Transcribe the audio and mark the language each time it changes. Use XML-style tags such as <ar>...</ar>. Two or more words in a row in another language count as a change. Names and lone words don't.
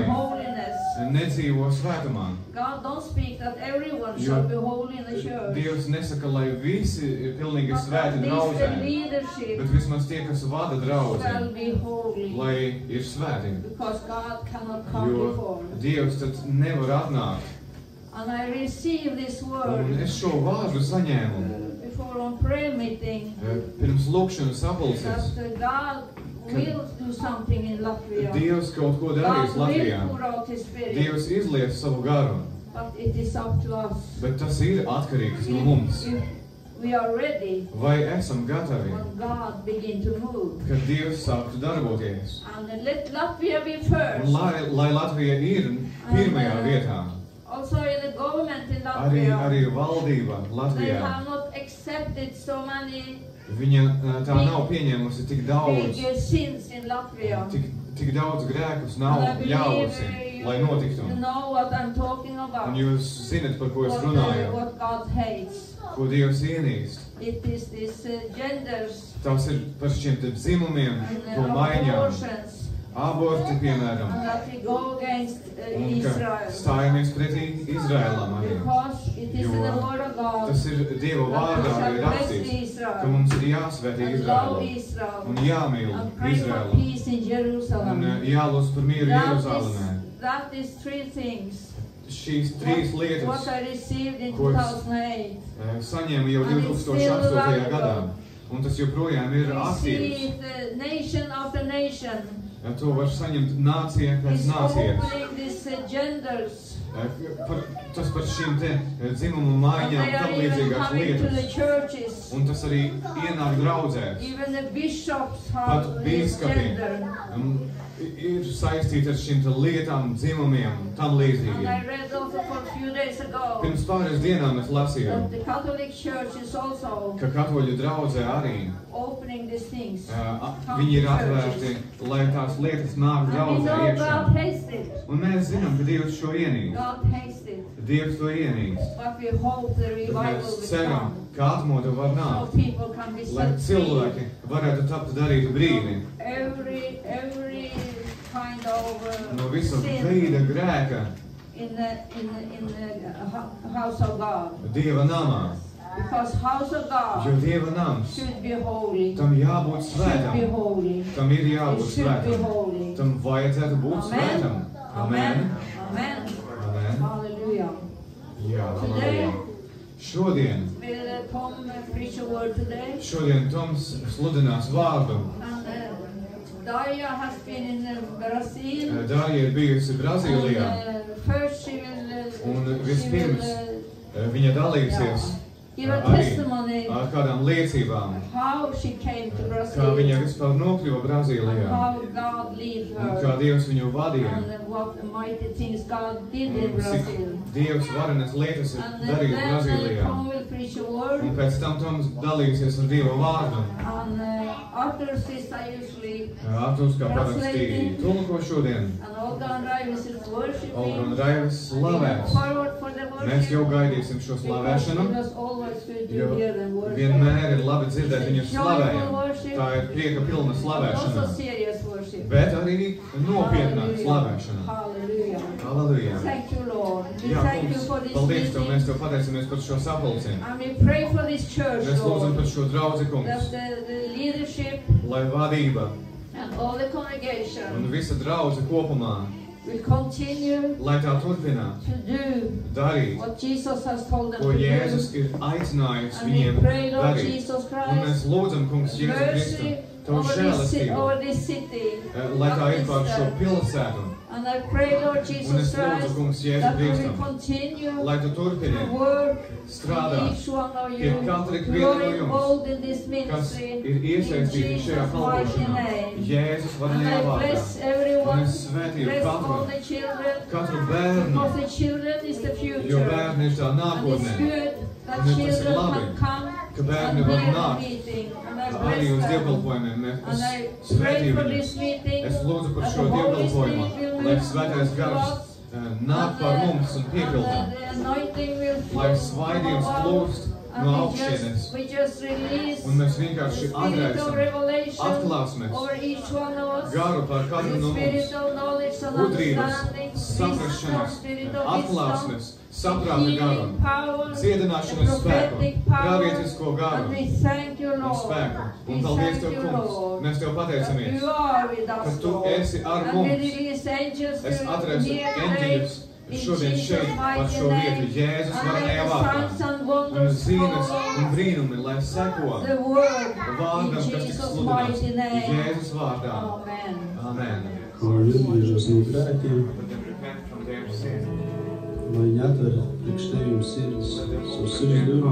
<en>holiness,</en> <lv>nedzīvo svētumā.</lv> <en>God don't speak that everyone</en> <lv>Jo</lv> <en>shall be holy in the church.</en> <lv>Dievs nesaka, lai visi ir pilnīgi</lv> <en>But</en> <lv>svēti</lv> <en>at least</en> <lv>draudzē,</lv> <en>the leadership</en> <lv>bet vismaz tie, kas vada draudzē,</lv> <en>shall be holy.</en> <lv>lai ir svēti.</lv> <en>Because God cannot come</en> <lv>Jo</lv> <en>before.</en> <lv>Dievs tad nevar atnākt.</lv> <en>And I received this</en> <lv>Un</lv> <en>word</en> <lv>es šo vārdu saņēmu</lv> <en>before on prayer meeting</en> <lv>pirms lūkšanas sapulces.</lv> <en>that God will do something in Latvia.</en> <lv>Dievs kaut ko darīs</lv> <en>God</en> <lv>Latvijā.</lv> <en>will pour out His Spirit.</en> <lv>Dievs izlies savu garu,</lv> <en>But it is up to us.</en> <lv>bet tas ir atkarīgs no mums.</lv> <en>If we are ready</en> <lv>Vai esam gatavi,</lv> <en>when God begin to move.</en> <lv>kad Dievs sāktu darboties?</lv> <en>And let Latvia be</en> <lv>Un</lv> <en>first.</en> <lv>lai Latvija ir pirmajā vietā,</lv> <en>Also in the government in</en> <lv>arī</lv> <en>Latvia,</en> <lv>valdība</lv> <en>they</en> <lv>Latvijā,</lv> <en>have not accepted so many</en> <lv>viņa tā nav pieņēmusi tik daudz,</lv> <en>big sins in Latvia.</en> <lv>tik daudz grēkus nav</lv> <en>And I</en> <lv>ļāvusi,</lv> <en>believe</en> <lv>lai</lv> <en>you</en> <lv>notiktu.</lv> <en>know what I'm talking about.</en> <lv>Un jūs zinat, par ko es</lv> <en>What,</en> <lv>runāju,</lv> <en>what God hates.</en> <lv>ko Dievs ienīst.</lv> <en>It is this genders</en> <lv>Tās ir par šiem te dzimumiem,</lv> <en>and</en> <lv>to maiņām,</lv> <en>abortions.</en> <lv>aborti, piemēram,</lv> <en>And that we go against</en> <lv>un ka</lv> <en>Israel.</en> <lv>stājamies pretī Izraēlam arī.</lv> <en>Because it is in the</en> <lv>Jo</lv> <en>word of God</en> <lv>tas ir Dieva vārdā</lv> <en>that we</en> <lv>arī</lv> <en>shall bless</en> <lv>rakstīts, ka</lv> <en>Israel</en> <lv>mums ir jāsvētī</lv> <en>and love</en> <lv>Izraēlu</lv> <en>Israel</en> <lv>un jāmīl</lv> <en>and pray for</en> <lv>Izraēlu</lv> <en>peace in</en> <lv>un</lv> <en>Jerusalem.</en> <lv>jālūdz par mieru Jeruzalemē.</lv> <en>That is three things.</en> <lv>Šīs trīs lietas</lv> <en>What I received in</en> <lv>Ko es</lv> <en>2008.</en> <lv>saņēmu jau</lv> <en>And it's</en> <lv>2008.</lv> <en>still</en> <lv>gadā,</lv> <en>valuable.</en> <lv>un tas joprojām ir</lv> <en>We see</en> <lv>aktīvs.</lv> <en>it nation after nation.</en> <lv>To var saņemt nācija pēc</lv> <en>It's</en> <lv>nācijas.</lv> <en>opening these genders.</en> <lv>Tas par šīm te dzimumu</lv> <en>And</en> <lv>maiņām,</lv> <en>they are</en> <lv>tam</lv> <en>even</en> <lv>līdzīgās</lv> <en>coming to the</en> <lv>lietas.</lv> <en>churches.</en> <lv>Un tas arī ienāk draudzēs.</lv> <en>Even the bishops</en> <lv>Pat</lv> <en>have this</en> <lv>bīskapi</lv> <en>gender.</en> <lv>Ir saistīti ar šīm te lietām, dzimumiem, tam</lv> <en>And I</en> <lv>līdzīgi.</lv> <en>read also for a few days ago</en> <lv>Pirms pāris dienām es lasīju,</lv> <en>that the Catholic Church is also</en> <lv>ka katoļu draudzē arī</lv> <en>opening these things.</en> <lv>viņi ir atvērti, lai tās lietas nāk</lv> <en>And we</en> <lv>draudzē</lv> <en>know</en> <lv>iekšā.</lv> <en>God hates it.</en> <lv>Un mēs zinām, ka Dievs šo ienīst.</lv> <en>God hates it.</en> <lv>Dievs to ienīst.</lv> <en>But we hope the</en> <lv>Bet</lv> <en>revival</en> <lv>mēs</lv> <en>will</en> <lv>ceram,</lv> <en>come.</en> <lv>ka atmoda var</lv> <en>So</en> <lv>nākt,</lv> <en>people can be</en> <lv>lai</lv> <en>set free.</en> <lv>cilvēki varētu tapt darītu brīvi</lv> <en>Every kind of</en> <lv>no visa</lv> <en>sin</en> <lv>veida grēka</lv> <en>in the house of God.</en> <lv>Dieva namā.</lv> <en>Because house of</en> <lv>Jo</lv> <en>God</en> <lv>Dieva nams,</lv> <en>should be holy.</en> <lv>tam jābūt</lv> <en>Should be</en> <lv>svētam,</lv> <en>holy.</en> <lv>tam ir jābūt</lv> <en>It should be</en> <lv>svētam,</lv> <en>holy.</en> <lv>tam vajadzētu būt</lv> <en>Amen.</en> <lv>svētam. Amen.</lv> <en>Amen.</en> <lv>Amen.</lv> <en>Hallelujah.</en> <lv>Jā,</lv> <en>Today</en> <lv>halleluja. Šodien,</lv> <en>will Tom preach a word today.</en> <lv>šodien Toms sludinās vārdu.</lv> <en>And Daria has been in Brazil.</en> <lv>Dārija ir bijusi Brazīlijā,</lv> <en>First she will,</en> <lv>un vispirms viņa dalīsies</lv> <en>give a</en> <lv>arī</lv> <en>testimony</en> <lv>ar kādām liecībām,</lv> <en>how she came to</en> <lv>kā</lv> <en>Brazil.</en> <lv>viņa vispār nokļuva</lv> <en>And</en> <lv>Brazīlijā,</lv> <en>how God led</en> <lv>un kā</lv> <en>her.</en> <lv>Dievs viņu vadīja,</lv> <en>And what mighty things God did in</en> <lv>un cik</lv> <en>Brazil.</en> <lv>Dievs varenas lietas ir</lv> <en>And</en> <lv>darījis</lv> <en>then</en> <lv>Brazīlijā.</lv> <en>Tom will preach a word.</en> <lv>Un pēc tam Toms dalīsies ar Dieva vārdu.</lv> <en>And after this I usually,</en> <lv>Artūrs kā parasti tulko šodien.</lv> <en>and Olga and Raivis is worshiping.</en> <lv>Olga un Raivis</lv> <en>We look</en> <lv>slavēs.</lv> <en>forward for the worship.</en> <lv>Mēs jau gaidīsim šo</lv> <en>Because</en> <lv>slavēšanu,</lv> <en>it was always good</en> <lv>jo</lv> <en>to hear them worship.</en> <lv>vienmēr ir labi dzirdēt viņu</lv> <en>It's a joyful</en> <lv>slavējumu.</lv> <en>worship,</en> <lv>Tā ir prieka pilna</lv> <en>but</en> <lv>slavēšana,</lv> <en>also serious worship.</en> <lv>bet arī nopietna slavēšana.</lv> <en>Hallelujah.</en> <lv>Halleluja!</lv> <en>Thank you, Lord. We</en> <lv>Jā,</lv> <en>thank you</en> <lv>kungs,</lv> <en>for this</en> <lv>paldies Tev, mēs</lv> <en>meeting.</en> <lv>Tev pateicamies par šo sapulci.</lv> <en>And we pray for this church,</en> <lv>Mēs lūdzam</lv> <en>Lord.</en> <lv>par šo draudzi, kungs,</lv> <en>That the leadership</en> <lv>lai vadība</lv> <en>and all the</en> <lv>un</lv> <en>congregation</en> <lv>visa draudze kopumā,</lv> <en>will continue</en> <lv>lai tā turpinātu</lv> <en>to do</en> <lv>darīt,</lv> <en>what Jesus has told them</en> <lv>ko</lv> <en>to</en> <lv>Jēzus</lv> <en>do.</en> <lv>ir aicinājis</lv> <en>And we</en> <lv>viņiem</lv> <en>pray, Lord</en> <lv>darīt.</lv> <en>Jesus</en> <lv>Un mēs</lv> <en>Christ,</en> <lv>lūdzam, kungs, Jēzu Kristu,</lv> <en>mercy</en> <lv>Tavu</lv> <en>over</en> <lv>žēlastību,</lv> <en>this city.</en> <lv>lai tā ir pār šo pilsētu.</lv> <en>And I pray, Lord</en> <lv>Un es</lv> <en>Jesus</en> <lv>lūdzu,</lv> <en>Christ,</en> <lv>kungs, Jēzu</lv> <en>that we will</en> <lv>Kristu,</lv> <en>continue</en> <lv>lai Tu turpini</lv> <en>to work</en> <lv>strādāt,</lv> <en>with each one of</en> <lv>pie</lv> <en>you,</en> <lv>katra</lv> <en>who</en> <lv>viena</lv> <en>are</en> <lv>no jums,</lv> <en>involved in this</en> <lv>kas</lv> <en>ministry,</en> <lv>ir</lv> <en>in</en> <lv>iesaistīti šajā</lv> <en>Jesus' mighty</en> <lv>kalpošanā.</lv> <en>name.</en> <lv>Jēzus</lv> <en>And</en> <lv>varenajā</lv> <en>I</en> <lv>vārdā.</lv> <en>bless</en> <lv>Un</lv> <en>everyone,</en> <lv>es svētīju</lv> <en>bless all</en> <lv>katru,</lv> <en>the children,</en> <lv>katru bērnu,</lv> <en>because the children is the</en> <lv>jo</lv> <en>future.</en> <lv>bērni ir tā</lv> <en>And it's</en> <lv>nākotnē.</lv> <en>good that</en> <lv>Un tas ir</lv> <en>children</en> <lv>labi,</lv> <en>can come</en> <lv>ka bērni</lv> <en>and</en> <lv>var</lv> <en>hear the</en> <lv>nākt</lv> <en>meeting. And I</en> <lv>arī uz</lv> <en>bless them.</en> <lv>dievkalpojumiem.</lv> <en>And</en> <lv>Es</lv> <en>I pray</en> <lv>svētīju</lv> <en>for</en> <lv>viņus.</lv> <en>this meeting,</en> <lv>Es lūdzu par</lv> <en>that</en> <lv>šo</lv> <en>the Holy</en> <lv>dievkalpojumu,</lv> <en>Spirit will</en> <lv>lai</lv> <en>move</en> <lv>svētais</lv> <en>to</en> <lv>gars</lv> <en>us,</en> <lv>nāk pār mums un piepildā,</lv> <en>and the anointing will</en> <lv>lai</lv> <en>fall</en> <lv>svaidījums</lv> <en>from above.</en> <lv>plūst no</lv> <en>And</en> <lv>augšienes.</lv> <en>we just release</en> <lv>Un mēs</lv> <en>the</en> <lv>vienkārši</lv> <en>spirit of</en> <lv>atraisam,</lv> <en>revelation</en> <lv>atklāsmes</lv> <en>over each one of us.</en> <lv>garu pār katru</lv> <en>The</en> <lv>no</lv> <en>spirit</en> <lv>mums.</lv> <en>of knowledge and</en> <lv>Gudrības,</lv> <en>understanding,</en> <lv>saprašanas,</lv> <en>wisdom, spirit of wisdom,</en> <lv>atklāsmes, saprāta garu,</lv> <en>healing power,</en> <lv>dziedināšanas</lv> <en>the</en> <lv>spēku,</lv> <en>prophetic power.</en> <lv>pravietisko garu</lv> <en>And we thank you,</en> <lv>un</lv> <en>Lord.</en> <lv>spēku.</lv> <en>We</en> <lv>Un paldies</lv> <en>thank</en> <lv>Tev,</lv> <en>you,</en> <lv>kungs.</lv> <en>Lord.</en> <lv>Mēs Tev</lv> <en>That</en> <lv>pateicamies,</lv> <en>you are with</en> <lv>ka</lv> <en>us,</en> <lv>Tu</lv> <en>Lord.</en> <lv>esi ar</lv> <en>And we</en> <lv>mums.</lv> <en>release angels</en> <lv>Es</lv> <en>to</en> <lv>atraisu</lv> <en>hear</en> <lv>eņģeļus šodien šeit par šo vietu Jēzus varenajā vārdā. Un zīmes un brīnumi, lai seko</lv> <en>the word</en> <lv>vārdam,</lv> <en>in</en> <lv>kas tiks</lv> <en>Jesus'</en> <lv>sludināts</lv> <en>mighty name.</en> <lv>Jēzus vārdā.</lv> <en>Amen.</en> <lv>Amen. Lai atgriežas no grēkiem,</lv> <en>Let them repent from their sin.</en> <lv>lai viņi atver priekš Tevim sirds,</lv> <en>Let them</en> <lv>savu</lv> <en>open</en> <lv>sirds</lv> <en>their</en> <lv>durvis.</lv>